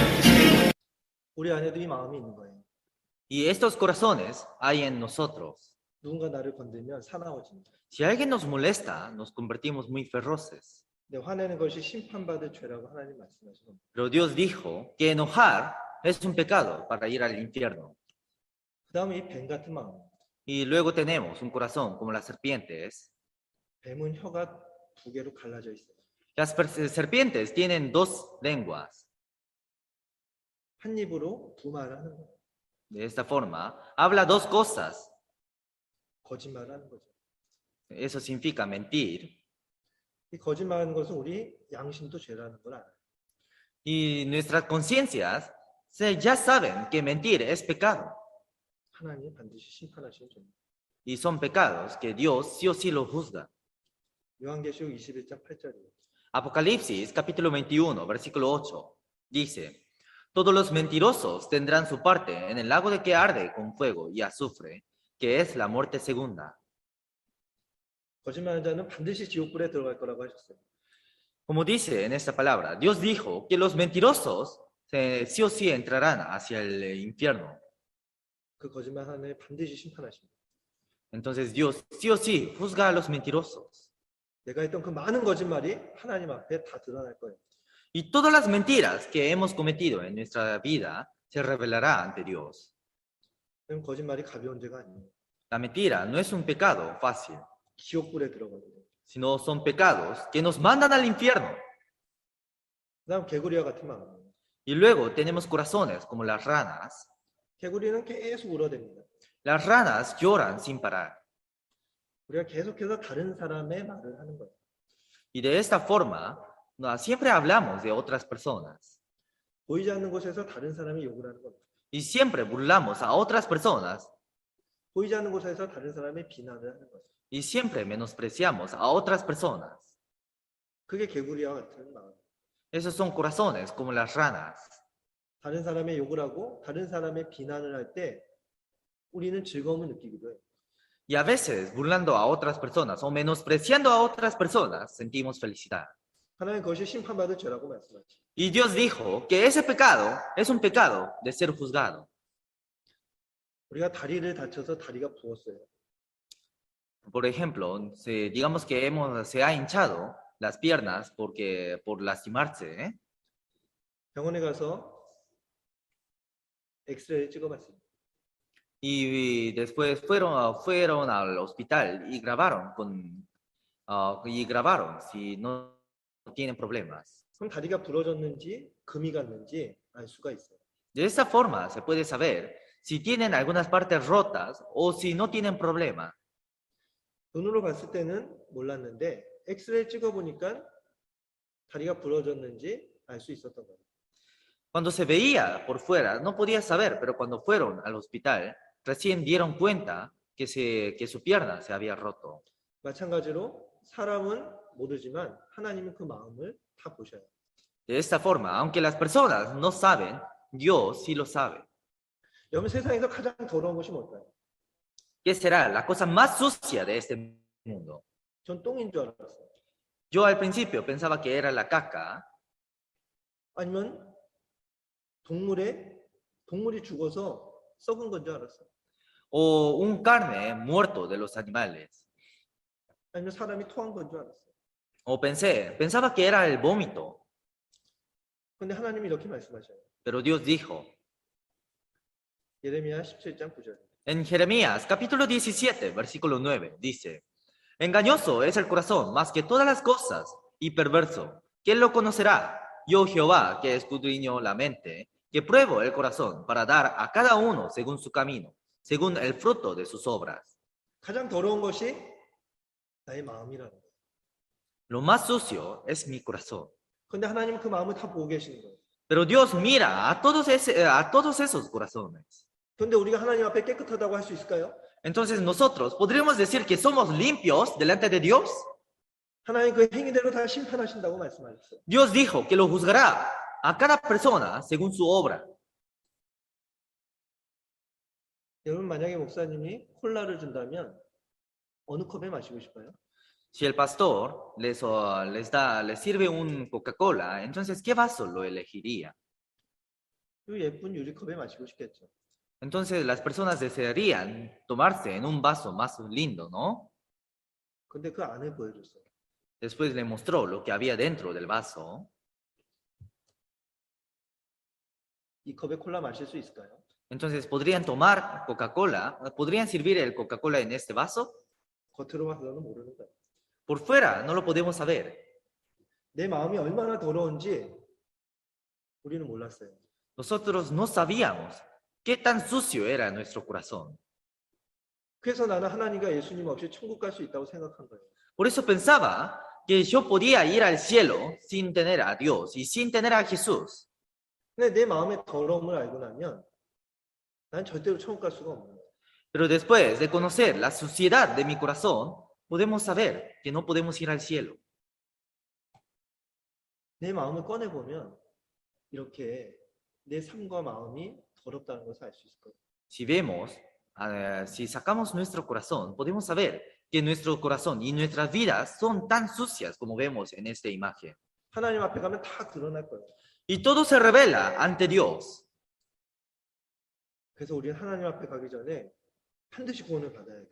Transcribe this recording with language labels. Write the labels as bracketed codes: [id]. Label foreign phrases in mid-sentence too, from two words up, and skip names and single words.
[ko] 우리 안에도 이 마음이 있는 거예요. [es] Y estos corazones hay en nosotros. [ko] 누군가 나를 건들면 사나워집니다. [es] Si alguien nos molesta, nos convertimos muy feroces. [ko] 네, 화내는 것이 심판받을 죄라고 하나님 말씀하신 겁니다. [es] Pero Dios dijo que enojar es un pecado para ir al infierno. [ko] 그 다음에 이 뱀 같은 마음. [es] Y luego tenemos un corazón como las serpientes. [ko] 뱀은 혀가 두 개로 갈라져 있어요. [es] Las serpientes tienen dos lenguas. [ko] 한 입으로 두 말을 하는 거예요. [es] De esta forma, habla dos cosas. [ko] 거짓말을 하는 거죠. [es] Eso significa mentir. [ko] 이 거짓말하는 것은 우리 양심도 죄라는 걸 알아요. [es] Y nuestras conciencias ya saben que mentir es pecado. [ko] 하나님이 반드시 심판하시는 죄입니다. [es] Y son pecados que Dios sí o sí los juzga. [ko] 요한계시록 21장 8절이에요. [es] Apocalipsis capítulo 21, versículo 8, dice, todos los mentirosos tendrán su parte en el lago de que arde con fuego y azufre, que es la muerte segunda. [ko] 거짓말하는 자는 반드시 지옥불에 들어갈 거라고 하셨어요. [es] Como dice en esta palabra, Dios dijo que los mentirosos sí o sí entrarán hacia el infierno. [ko] 그 거짓말하는 애 반드시 심판하십니다. [es] Entonces Dios sí o sí juzga a los mentirosos. [ko] 내가 했던 그 많은 거짓말이 하나님 앞에 다 드러날 거예요. [es] Y todas las mentiras que hemos cometido en nuestra vida se revelará ante Dios. [ko] 그럼 거짓말이 가벼운 죄가 아니에요. [es] La mentira no es un pecado fácil, [ko] 지옥불에 들어가거든요. [es] sino son pecados que nos mandan al infierno. [ko] 그다음 개구리와 같은 마음이에요. [es] Y luego tenemos corazones como las ranas. [ko] 개구리는 계속 울어댑니다. [es] Las ranas lloran sin parar. [ko] 우리가 계속해서 다른 사람의 말을 하는 거예요. [es] Y de esta forma, siempre hablamos de otras personas. [ko] 보이지 않는 곳에서 다른 사람이 욕을 하는 겁니다. [es] Y siempre burlamos a otras personas. [ko] 보이지 않는 곳에서 다른 사람의 비난을 하는 거예요. [es] Y siempre menospreciamos a otras personas. [ko] 그게 개구리와 같은 마음. [es] Esos son corazones como las ranas. [ko] 다른 사람의 욕을 하고 다른 사람의 비난을 할 때 우리는 즐거움을 느끼기도 해요. [es] Y a veces, burlando a otras personas o menospreciando a otras personas, sentimos felicidad. [ko] 하나님 그것이 심판받을 죄라고 말씀하죠. [es] Y Dios dijo que ese pecado es un pecado de ser juzgado. [ko] 우리가 다리를 다쳐서 다리가 부었어요. [es] Por ejemplo, digamos que se ha hinchado las piernas por lastimarse, ¿eh? [ko] 병원에 가서 엑스레이를 찍어봤습니다. [es] Y después fueron al hospital y grabaron si no tienen problemas. [ko] 그럼 다리가 부러졌는지 금이 갔는지 알 수가 있어요. [es] De esta forma se puede saber si tienen algunas partes rotas o si no tienen problema. [ko] 눈으로 봤을 때는 몰랐는데 엑스레이 찍어보니까 다리가 부러졌는지 알 수 있었던 거예요. [es] Cuando se veía por fuera no podía saber, pero cuando fueron al hospital recién dieron cuenta que su pierna se había roto. [ko] 마찬가지로 사람은 모르지만 하나님은 그 마음을 다 보셔요. [es] De esta forma, aunque las personas no saben, Dios sí lo sabe. [ko] 여러분 세상에서 가장 더러운 것이 뭘까요? [es] ¿Qué será la cosa más sucia de este mundo? [ko] 전 똥인 줄 알았어요. [es] Yo al principio pensaba que era la caca, [ko] 아니면 동물이 죽어서 썩은 건 줄 알았어요. [es] o un carne muerto de los animales. [ko] 아니면 사람이 토한 건 줄 알았어요. [es] O pensaba que era el vómito, [ko] 근데 하나님이 이렇게 말씀하셔요. [es] pero Dios dijo, [ko] 예레미야 17장 9절. [es] en Jeremías capítulo 17, versículo 9, dice, engañoso es el corazón más que todas las cosas y perverso. ¿Quién lo conocerá? Yo Jehová, que escudriño la mente, que pruebo el corazón para dar a cada uno según su camino, según el fruto de sus obras. [ko] 가장 더러운 것이 나의 마음이라는 거예요. [es] Lo más sucio es mi corazón. [ko] 근데 하나님은 그 마음을 다 보고 계시는 거예요. [es] Pero Dios mira a todos esos corazones. [ko] 그런데 우리가 하나님 앞에 깨끗하다고 할 수 있을까요? [es] Entonces nosotros podríamos decir que somos limpios delante de Dios. [ko] 하나님 그 행위대로 다 심판하신다고 말씀하셨어요. [es] Dios dijo que lo juzgará a cada persona según su obra. [ko] 여러분 만약에 목사님이 콜라를 준다면 어느 컵에 마시고 싶어요? [es] Si el pastor les sirve un Coca-Cola, entonces ¿qué vaso lo elegiría? [ko] 이 예쁜 유리컵에 마시고 싶겠죠. [es] Entonces las personas desearían tomarse en un vaso más lindo, ¿no? [ko] 근데 그 안에 보여줬어요. [es] Después le mostró lo que había dentro del vaso. [ko] 이 컵에 콜라 마실 수 있을까요? [es] Entonces, ¿podrían tomar Coca-Cola? ¿Podrían servir el Coca-Cola en este vaso? [ko] 겉으로 봐서는 모르는 거예요. [es] Por fuera no lo podemos saber. [ko] 내 마음이 얼마나 더러운지 우리는 몰랐어요. [es] Nosotros no sabíamos qué tan sucio era nuestro corazón. [ko] 그래서 나는 하나님과 예수님 없이 천국 갈 수 있다고 생각한 거예요. [es] Por eso pensaba que yo podía ir al cielo sin tener a Dios y sin tener a Jesús. [ko] 근데 내 마음의 더러움을 알고 나면 난 절대로 천국 갈 수가 없는 거예요. [es] Pero después de conocer la suciedad de mi corazón, podemos saber que no podemos ir al cielo. [ko] 내 마음을 꺼내보면 이렇게 내 삶과 마음이 더럽다는 것을 알 수 있을 거예요. [es] Si vemos, si sacamos nuestro corazón, podemos saber que nuestro corazón y nuestras vidas son tan sucias como vemos en esta imagen. [ko] 하나님 앞에 가면 다 드러날 거예요. [es] Y todo se revela ante Dios. [ko] 그래서 우리는 하나님 앞에 가기 전에 반드시 구원을 받아야 돼요.